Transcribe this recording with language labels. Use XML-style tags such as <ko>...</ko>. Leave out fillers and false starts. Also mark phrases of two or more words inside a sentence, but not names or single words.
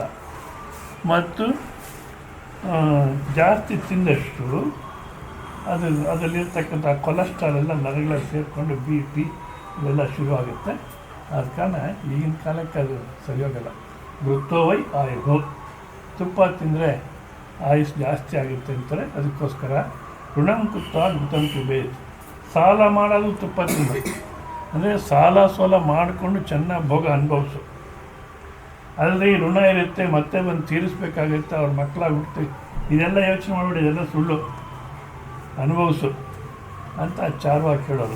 <kn>ಮತ್ತು ಜಾಸ್ತಿ ತಿಂದಷ್ಟು ಅದರಲ್ಲಿರ್ತಕ್ಕಂಥ ಕೊಲೆಸ್ಟ್ರಾಲ್ ಎಲ್ಲ ನರಗಳಲ್ಲಿ ಸೇರಿಕೊಂಡು ಬಿ ಪಿ ಇವೆಲ್ಲ ಶುರುವಾಗುತ್ತೆ. ಆದ ಕಾರಣ ಈಗಿನ ಕಾಲಕ್ಕೆ ಅದು ಸರಿ ಹೋಗಲ್ಲ.</kn> <sa>ಋತ್ವವೈ ಆಯುಹು,</sa> <kn>ತುಪ್ಪ ತಿಂದರೆ ಆಯುಷ್ ಜಾಸ್ತಿ ಆಗುತ್ತೆ ಅಂತಾರೆ.</kn> <sa>ಅದಕ್ಕೋಸ್ಕರ ಋಣಂ ಕೃತ್ವ ಋತಂ ಪಿಬೇತ್.</sa> <kn>ಸಾಲ ಮಾಡೋದು ತುಪ್ಪ ತಿನ್ನಬೇಕು, ಅಂದರೆ ಸಾಲ ಸೋಲ ಮಾಡಿಕೊಂಡು ಚೆನ್ನಾಗಿ ಭೋಗ ಅನುಭವಿಸು. ಅಲ್ಲದೆ ಋಣ ಇರುತ್ತೆ, ಮತ್ತೆ ಬಂದು ತೀರಿಸ್ಬೇಕಾಗುತ್ತೆ, ಅವ್ರ ಮಕ್ಕಳಾಗಿ ಹುಡ್ತೀವಿ, ಇದೆಲ್ಲ ಯೋಚನೆ ಮಾಡಿಬಿಡಿ, ಇದೆಲ್ಲ ಸುಳ್ಳು, ಅನುಭವಿಸು ಅಂತ ಚಾರ್ವಾಗಿ ಕೇಳೋದು.</kn>